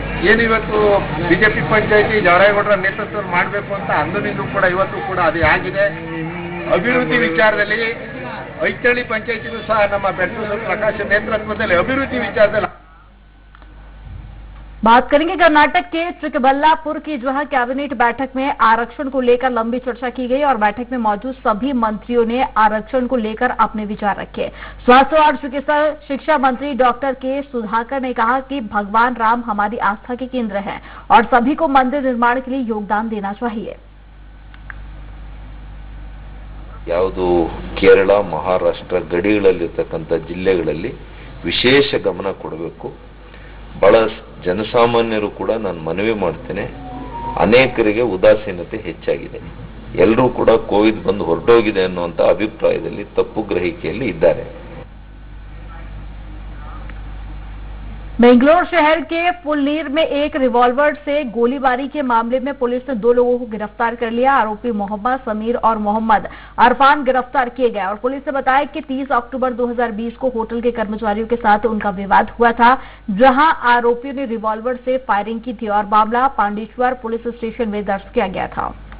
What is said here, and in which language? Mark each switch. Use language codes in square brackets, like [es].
[kn] ಏನಿವತ್ತು ಬಿಜೆಪಿ ಪಂಚಾಯಿತಿ ಜವರಾಯಗೌಡರ ನೇತೃತ್ವದಲ್ಲಿ ಮಾಡಬೇಕು ಅಂತ ಅಂದಿನಿಂದ ಕೂಡ ಇವತ್ತು ಕೂಡ ಅದೇ ಆಗಿದೆ। ಅಭಿವೃದ್ಧಿ ವಿಚಾರದಲ್ಲಿ ಐತಳ್ಳಿ ಪಂಚಾಯಿತಿಗೂ ಸಹ ನಮ್ಮ ಬೆಟ್ಟೂರು ಪ್ರಕಾಶ್ ನೇತೃತ್ವದಲ್ಲಿ ಅಭಿವೃದ್ಧಿ ವಿಚಾರದಲ್ಲಿ [hi] बात करेंगे। कर्नाटक के चिकबल्लापुर की जहां कैबिनेट बैठक में आरक्षण को लेकर लंबी चर्चा की गई और बैठक में मौजूद सभी मंत्रियों ने आरक्षण को लेकर अपने विचार रखे। स्वास्थ्य और चिकित्सा शिक्षा मंत्री डॉक्टर के सुधाकर ने कहा कि भगवान राम हमारी आस्था के केंद्र हैं और सभी को मंदिर निर्माण के लिए योगदान देना चाहिए। [kn] ಯಾವುದು ಕೇರಳ ಮಹಾರಾಷ್ಟ್ರ ಗಡಿಗಳಲ್ಲಿರತಕ್ಕಂತ ಜಿಲ್ಲೆಗಳಲ್ಲಿ ವಿಶೇಷ ಗಮನ ಕೊಡಬೇಕು। ಬಹಳ ಜನಸಾಮಾನ್ಯರು ಕೂಡ ನಾನು ಮನವಿ ಮಾಡ್ತೇನೆ, ಅನೇಕರಿಗೆ ಉದಾಸೀನತೆ ಹೆಚ್ಚಾಗಿದೆ। ಎಲ್ಲರೂ ಕೂಡ ಕೋವಿಡ್ ಬಂದು ಹೊರಟೋಗಿದೆ ಅನ್ನುವಂತ ಅಭಿಪ್ರಾಯದಲ್ಲಿ ತಪ್ಪು ಗ್ರಹಿಕೆಯಲ್ಲಿ ಇದ್ದಾರೆ। [hi] बेंगलोर शहर के फुलनीर में एक रिवॉल्वर से गोलीबारी के मामले में पुलिस ने 2 लोगों को गिरफ्तार कर लिया। आरोपी मोहम्मद समीर और मोहम्मद अरफान गिरफ्तार किए गए और पुलिस ने बताया कि 30 अक्टूबर 2020 को होटल के कर्मचारियों के साथ उनका विवाद हुआ था, जहां आरोपियों ने रिवॉल्वर से फायरिंग की थी और मामला पांडेश्वर पुलिस स्टेशन में दर्ज किया गया था।